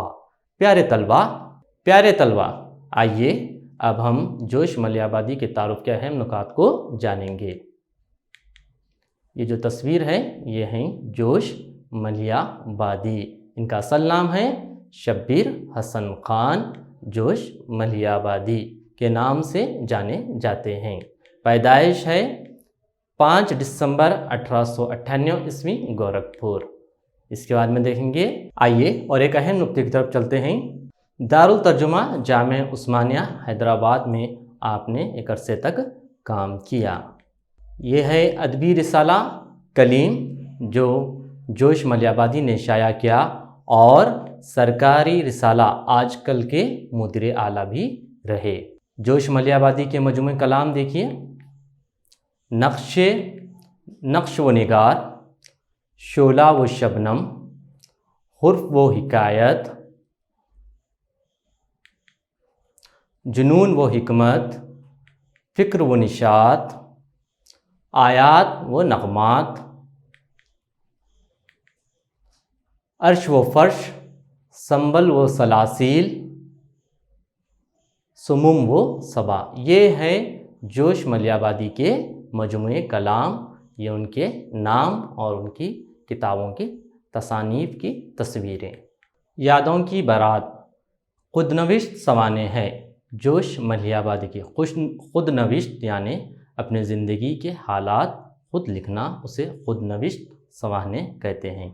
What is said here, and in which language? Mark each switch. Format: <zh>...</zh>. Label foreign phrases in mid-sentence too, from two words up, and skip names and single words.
<ur>پیارے طلبہ، آئیے اب ہم جوش ملیح آبادی کے تعارف کے اہم نکات کو جانیں گے. یہ جو تصویر ہے یہ ہیں جوش ملیح آبادی. ان کا اصل نام ہے شبیر حسن خان جوش ملیح آبادی. کے نام سے جانے جاتے ہیں۔ پیدائش ہے 5 دسمبر 1898 عیسوی گورکھپور۔ اس کے بعد میں دیکھیں گے، آئیے اور ایک اہم نقطے کی طرف چلتے ہیں۔ دارالترجمہ جامعہ عثمانیہ حیدرآباد میں آپ نے ایک عرصے تک کام کیا۔ یہ ہے ادبی رسالہ کلیم جو جوش ملیحآبادی نے شائع کیا، اور سرکاری رسالہ آج کل کے مدیر اعلیٰ بھی رہے۔ جوش ملیحآبادی کے مجموعہ کلام دیکھیے، نقش و نگار، شعلہ و شبنم، حرف و حکایت، جنون و حکمت، فکر و نشاط، آیات و نغمات، عرش و فرش، سنبل و سلاسل، سموم و صبا۔ یہ ہے جوش ملیحآبادی کے مجموعہ کلام، یہ ان کے نام اور ان کی کتابوں کی تصانیف کی تصویریں۔ یادوں کی بارات خود نوشت سوانح ہے۔ جوش ملیحآبادی کی خود نوشت یعنی اپنے زندگی کے حالات خود لکھنا، اسے خود نوشت سوانح کہتے ہیں۔</ur>